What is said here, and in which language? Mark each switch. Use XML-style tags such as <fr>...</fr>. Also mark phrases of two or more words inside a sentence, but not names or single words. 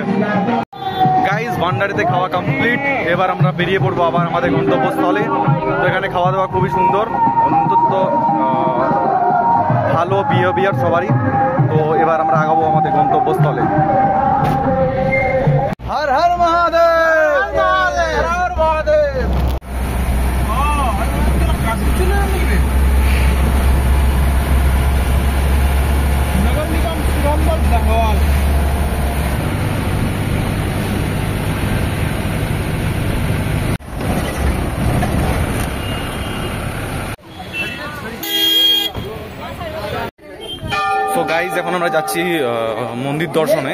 <bn>গাইজ ভান্ডারিতে খাওয়া কমপ্লিট, এবার আমরা বেরিয়ে পড়বো আবার আমাদের গন্তব্যস্থলে। তো এখানে খাওয়া দাওয়া খুবই সুন্দর, অন্তত ভালো বিহেভিয়ার সবারই। তো এবার আমরা আগাবো আমাদের গন্তব্যস্থলে। হর হর মহাদেব, হর হর মহাদেব। नगर निगम सुरंबल दहवाल। তো গাইজ এখন আমরা যাচ্ছি মন্দির দর্শনে।</bn>